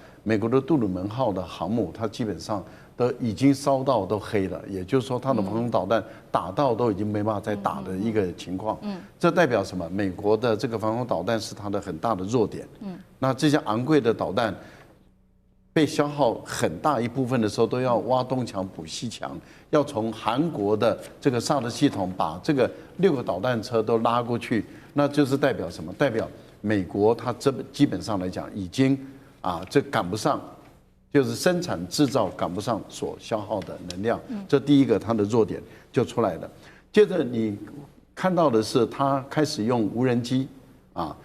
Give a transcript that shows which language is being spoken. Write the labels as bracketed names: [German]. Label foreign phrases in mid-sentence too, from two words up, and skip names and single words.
[Chinese] 美國的杜魯門號的航母，它基本上都已經燒到都黑了，也就是說，它的防空導彈打到都已經沒辦法再打的一個情況。這代表什麼？美國的這個防空導彈是它的很大的弱點。那這些昂貴的導彈被消耗很大一部分的時候，都要挖東牆補西牆，要從韓國的這個薩德系統把這個6個導彈車都拉過去，那就是代表什麼？代表美國它這基本上來講已經。這趕不上，就是生產製造趕不上所消耗的能量，這第一個它的弱點就出來了。接着你看到的是，它開始用無人機，